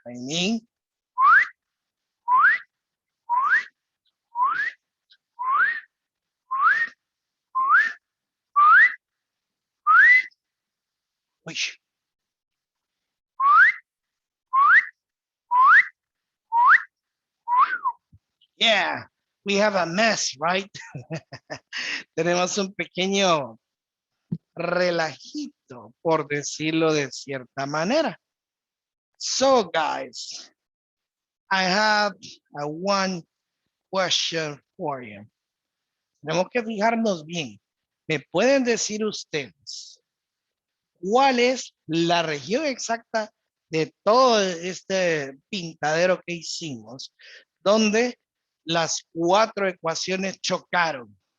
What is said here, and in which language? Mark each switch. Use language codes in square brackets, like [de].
[en] I mean, which, yeah, we have a mess, right? [es] Tenemos un pequeño relajito, por decirlo de cierta manera. [en] So, guys, I have a one question for you. [es] Tenemos que fijarnos bien. ¿Me pueden decir ustedes cuál es la región exacta de todo este pintadero que hicimos, donde las 4 ecuaciones chocaron?